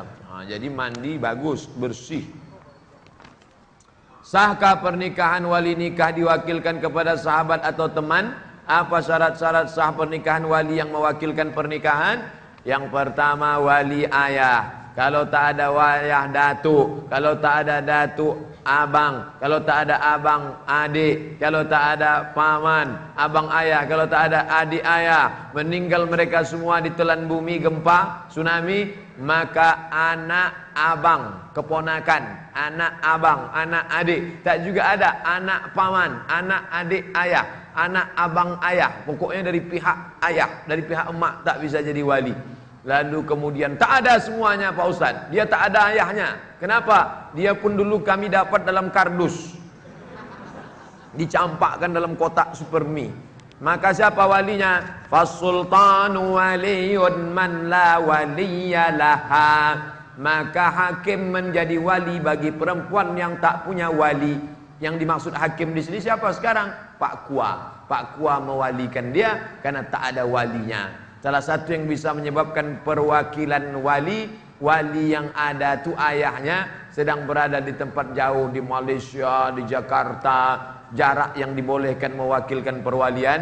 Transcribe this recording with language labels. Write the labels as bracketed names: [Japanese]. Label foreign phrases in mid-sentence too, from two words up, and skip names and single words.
[Indonesian] Nah, jadi mandi bagus, bersih. Sahkah pernikahan wali nikah diwakilkan kepada sahabat atau teman? Apa syarat-syarat sah pernikahan wali yang mewakilkan pernikahan? Yang pertama wali ayah. Kalau tak ada wayah datuk. Kalau tak ada datuk abang. Kalau tak ada abang adik. Kalau tak ada paman abang ayah. Kalau tak ada adik ayah, meninggal mereka semua ditelan bumi, gempa, tsunami, maka anak abang, keponakan, anak abang, anak adik. Tak juga ada anak paman, anak adik ayah, anak abang ayah. Pokoknya dari pihak ayah, dari pihak emak tak bisa jadi wali. Lalu kemudian tak ada semuanya Pak Ustadz. Dia tak ada ayahnya. Kenapa? Dia pun dulu kami dapat dalam kardus, dicampakkan dalam kotak supermi. Maka siapa walinya? [Arabic] فالسلطان ولي من لا ولي له. [Indonesian] Maka hakim menjadi wali bagi perempuan yang tak punya wali. Yang dimaksud hakim di sini siapa sekarang? Pak Kua. Pak Kua mewalikan dia karena tak ada walinya. Salah satu yang bisa menyebabkan perwakilan wali, wali yang ada tu ayahnya sedang berada di tempat jauh, di Malaysia, di Jakarta, jarak yang dibolehkan mewakilkan perwalian.